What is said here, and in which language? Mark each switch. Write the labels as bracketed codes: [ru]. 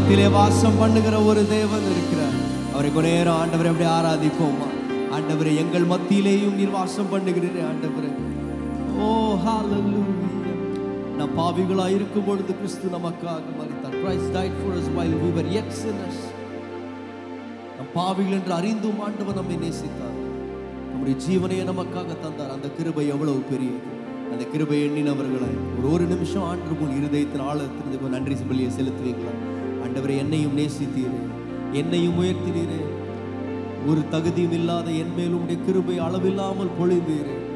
[ta] வாசம் பண்ணுகிற ஒரு தேவன் இருக்கிறார். அவரை கொஞ்ச நேரம் ஆண்டவரை அப்படியே ஆராதிப்போமா. ஆண்டவரே, எங்கள் மத்தியிலேயும் நீர் வாசம் பண்ணுகிறீரே ஆண்டவரே. ஓ ஹalleluya. நாம் பாவிகளாய் இருக்கும் பொழுது கிறிஸ்து நமக்காக மரித்தார். [en] Christ died for us while we were yet sinners. [ta] நம் பாவிகள் என்று அறிந்தும் ஆண்டவர் நம்மை நேசித்தார். நம்முடைய ஜீவனையை நமக்காக தந்தார். அந்த கிருபை எவ்வளவு பெரியது. அந்த கிருபை எண்ணினவர்களாய் ஒரு நிமிஷம் ஆண்டு போல் இருதயத்தின் ஆழத்திற்கு நன்றி பலியை செலுத்துவீங்களா? ஆண்டவரை, என்னையும் நேசித்தீரே, என்னையும் உயர்த்தினீரே, ஒரு தகுதியும் இல்லாத என் மேலும் உடைய கிருபை அளவில்லாமல் பொழிந்தீரே.